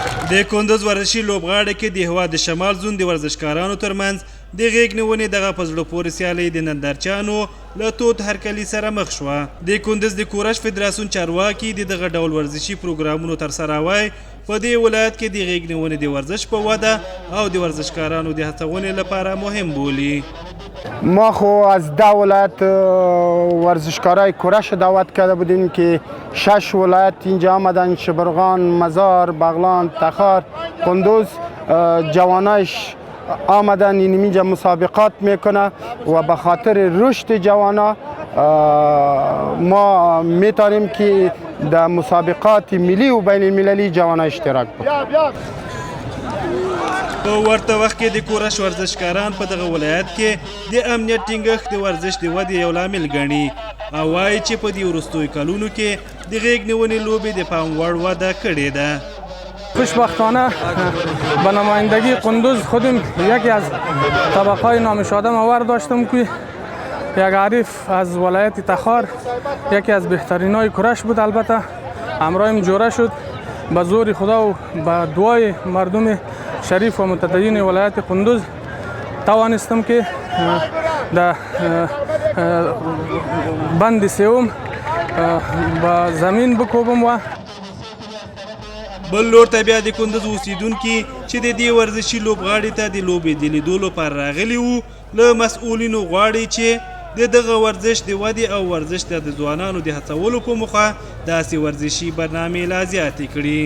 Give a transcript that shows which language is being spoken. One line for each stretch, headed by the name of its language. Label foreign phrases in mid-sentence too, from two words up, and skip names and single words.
Pashto: د کندوز ورزشي لوبغاړي کې د هېواد د شمال زون د ورزشکارانو ترمنځ د غیږ نیونې دغه په زړه پورې سیالۍ د نندارچیانو له تود هرکلي سره مخ شوه. د کندوز د کورش فدراسیون چارواکي د دغه ډول ورزشي پروګرامونو ترسره وای په دې ولایت کې د غیږ نیونې د ورزش په وده او د ورزشکارانو د هڅونې لپاره مهم بولي.
Persian: ما خو از 10 ولایت ورزشکارای کورش دعوت کرده بودیم که 6 ولایت اینجا آمدن: شبرغان، مزار، بغلان، تخار، کندوز. جوانایش آمدن اینجا مسابقات میکنه و به خاطر رشد جوانا ما میتونیم که در مسابقات ملی و بین المللی جوانا اشتراک بکنیم.
Pashto: په ورته وخت کې د کورش ورزشکاران په دغه ولایت کې د امنیت ټینګښت د ورزش د ودې یو لامل ګڼي او وایي چې په دې وروستیو کلونو کې د غیږ نیونې لوبې د پام وړ وده کړې ده.
Persian: خوشبختانه به نمایندگی قندوز خودم یکی از طبقهای نامشاده مور داشتم که یک عریف از ولایت تخار یکی از بهترینای کورش بود. البته همراهیم جوره شد. به زور خدا و به دعای مردم شریف و متدین ولایت قندوز توانستم که در بند سوم به زمین بکوبم. و
Pashto: بل لور ته بیا د کندوز اوسیدونکي چې د دې ورزشي لوبغاړي ته د لوبې د لیدو لپاره راغلي وو له مسؤلینو غواړي چې د دغه ورزش د ودې او ورزش ته د ځوانانو د هڅولو په موخه داسې ورزشي برنامې لا زیاتې کړي.